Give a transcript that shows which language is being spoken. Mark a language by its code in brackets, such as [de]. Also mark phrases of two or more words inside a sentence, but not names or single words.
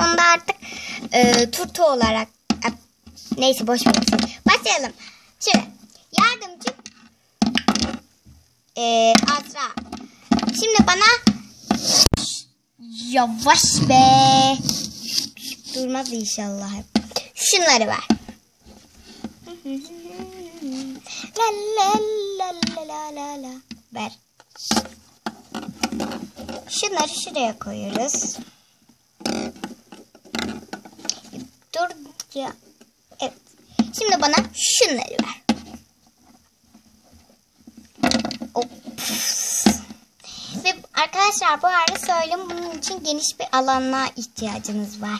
[tr] Onu da artık turta olarak neyse boş verin. Başlayalım. Şimdi yardımcı Azra. Şimdi bana yavaş be. Durmaz inşallah. Şunları ver. La la la la la la la. Ver. Şunları şuraya koyuyoruz. Dur ya. Evet. Şimdi bana şunları ver. Ve arkadaşlar bu arada söyleyeyim, bunun için geniş bir alana ihtiyacınız var.